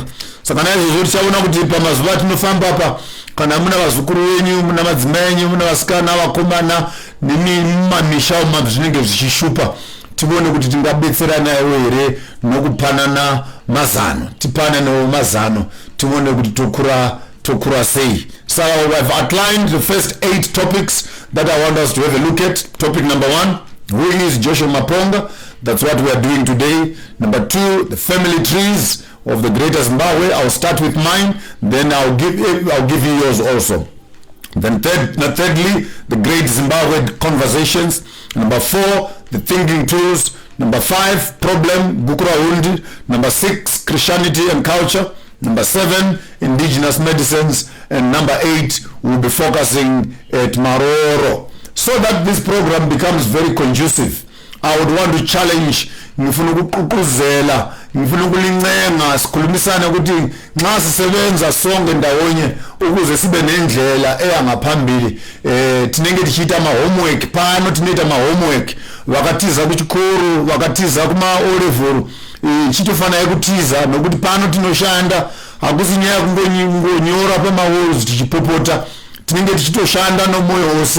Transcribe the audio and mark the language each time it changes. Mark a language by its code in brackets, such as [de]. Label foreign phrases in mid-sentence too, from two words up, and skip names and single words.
[sn] Saka naizvozvo tichaona kuti pamazuva tinofamba pa kana muna vazukuru venyu muna madzimai enyu muna vasikana vakomana nemumamisha umu zvinenge zvichishupa tione kuti tingabetserana here nokupanana mazano tipanane mazano tione kuti tokura sei. [en] So I've outlined the first 8 topics that I want us to have a look at. Topic number 1, who is Joshua Maponga? That's what we are doing today. Number 2, the family trees of the Greater Zimbabwe. I'll start with mine, then I'll give you yours also. Then thirdly, the Great Zimbabwe conversations. Number 4, the thinking tools. Number 5, problem Bukura Hundi. Number 6, Christianity and culture. Number 7, indigenous medicines. And number 8, we'll be focusing at Maroro. So that this program becomes very conducive, I would want to challenge ngifuna [nd] ukuqhuzela ngifuna ukulincenga sikhulumisana ukuthi nxa sisebenza sonke ndawonye ukuze sibe nendlela eyangaphambili [sn] tinenge tichita ama homework pano tinoita ama homework vakatiza kuchikoro vakatiza kuma O-level chitofana ekutiza nokuti pano tinoshanda akusinyaya kungonyora pamawalls tichipopota tinenge tichitoshanda nomoyo wose.